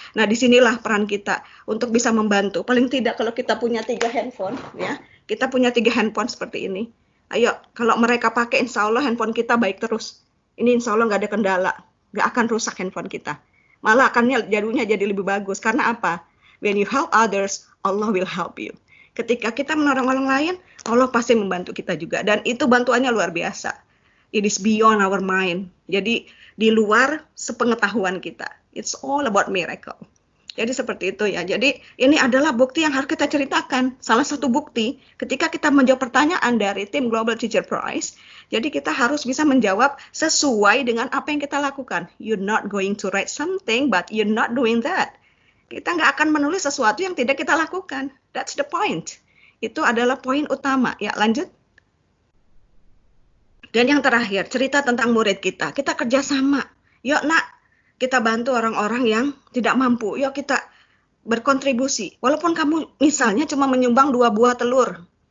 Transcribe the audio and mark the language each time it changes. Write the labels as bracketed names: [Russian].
[Indonesian] Nah, disinilah peran kita untuk bisa membantu. Paling tidak kalau kita punya 3 handphone, ya, kita punya 3 handphone seperti ini. Ayo, kalau mereka pakai, insya Allah handphone kita baik terus. Ini insya Allah nggak ada kendala, nggak akan rusak handphone kita. Malah akannya jadinya jadi lebih bagus. Karena apa? [English] When you help others, Allah will help you. [Indonesian] Ketika kita menolong orang lain, Allah pasti membantu kita juga. Dan itu bantuannya luar biasa. [English] It is beyond our mind. [Indonesian] Jadi di luar sepengetahuan kita. [English] It's all about miracle. [Indonesian] Jadi seperti itu ya. Jadi ini adalah bukti yang harus kita ceritakan. Salah satu bukti ketika kita menjawab pertanyaan dari tim Global Teacher Prize. Jadi kita harus bisa menjawab sesuai dengan apa yang kita lakukan. [English] You're not going to write something, but you're not doing that. [Indonesian] Kita nggak akan menulis sesuatu yang tidak kita lakukan. [English] That's the point. [Indonesian] Itu adalah poin utama. Ya lanjut. Dan yang terakhir, cerita tentang murid kita. Kita kerjasama. Yuk nak, kita bantu orang-orang yang tidak mampu. Yuk kita berkontribusi. Walaupun kamu misalnya cuma menyumbang 2 buah telur.